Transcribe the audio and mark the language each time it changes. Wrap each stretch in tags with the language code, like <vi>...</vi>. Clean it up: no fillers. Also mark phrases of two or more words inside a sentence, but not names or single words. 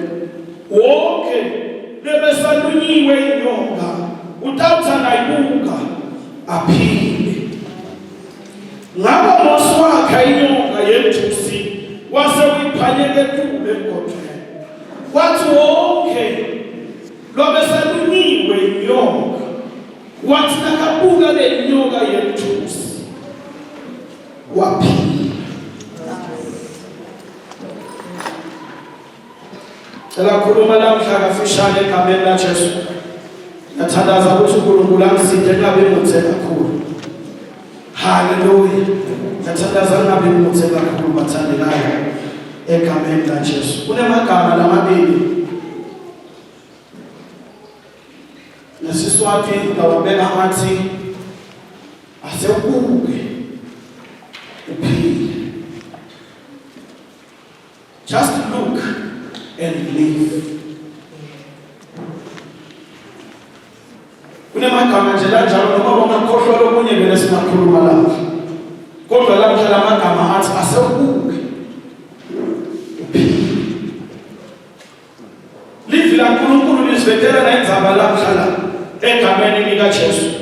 <ss>Wonke lebesalunyiwe inyoka uthatha nayibuka aphile." Ngakho Mose wakha inyoka yethusi wase uyiphanyeke kule emgodweni. Kwathi wonke lobesalunyiwe inyoka wathi nakabuka le nyoka yethusi waphila. Khuluma namhla kafishane egameni laJesu. Ngiyathandaza ukuthi uNkulunkulu angisinde ngabe ngimuthe kakhulu. Haleluya. Ngiyathandaza ngabe ngimuthe kakhulu bathandekayo egameni laJesu. Kunemagama lamabili nesiswati ngawabeka athi asewubuke uphile.</ss> <en>Just look and live.</en> <ss>Kunemagama nje lanjalo noma ungakhohlwa lokunye vele singakhuluma lapha. Kodwa lapha lamagama athi asewubuke uphile. Live la uNkulunkulu lisivetela na indzaba lapha egameni likaJesu.</ss>